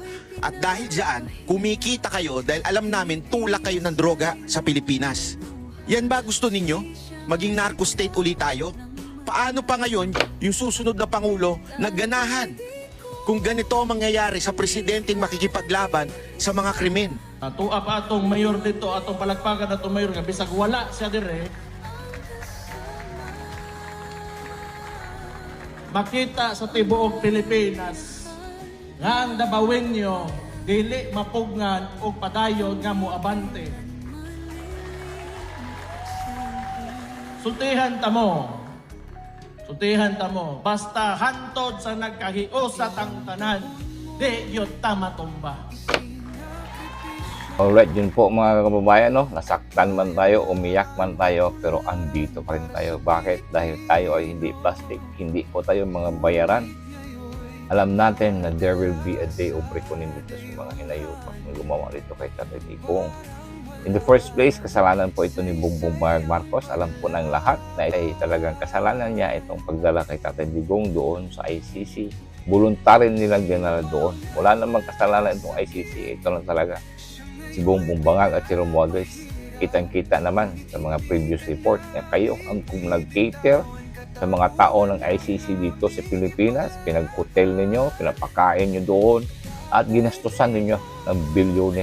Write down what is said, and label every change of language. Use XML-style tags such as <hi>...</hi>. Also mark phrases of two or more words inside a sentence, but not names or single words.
<tl>At dahil dyan, kumikita kayo dahil alam namin tulak kayo ng droga sa Pilipinas. Yan ba gusto ninyo? Maging narco state ulit tayo? Paano pa ngayon yung susunod na Pangulo nagganahan kung ganito ang mangyayari sa presidenteng makikipaglaban sa mga krimen?</tl> <ceb>Tuwa pa atong mayor dito, atong palagpagan atong mayor nga bisag wala siya dire. Makita sa tibuok Pilipinas nga ang Davaoenyo dili mapugnan o padayon nga moabante. sultihan ta mo. Sultihan ta mo. Basta hantod sa nagkahiusat ang tanan, di yun ta matumba.</ceb> <tl>Alright, yun po mga kababayan, no? Nasaktan man tayo, umiyak man tayo, pero andito pa rin tayo. Bakit? Dahil tayo ay hindi plastic, hindi po tayo mga bayaran. Alam natin na</tl> <en>there will be a day of reckoning</en> <tl>dito sa mga hinayupak na gumawa dito kay Tatay Digong.</tl> <en>In the first place,</en> <tl>kasalanan po ito ni Bongbong Marcos. Alam po ng lahat na ay talagang kasalanan niya itong pagdala kay Tatay Digong doon sa ICC. Voluntary nilang dinala doon. Wala namang kasalanan itong ICC. Ito lang talaga. Si Bongbong Bangag at si Romualdez, kitang-kita naman sa mga</tl> <en>previous report</en> <tl>na kayo ang kung nag-cater sa mga tao ng ICC dito sa Pilipinas, pinag-hotel ninyo, pinapakain nyo doon, at ginastusan ninyo ng bilyones.</tl>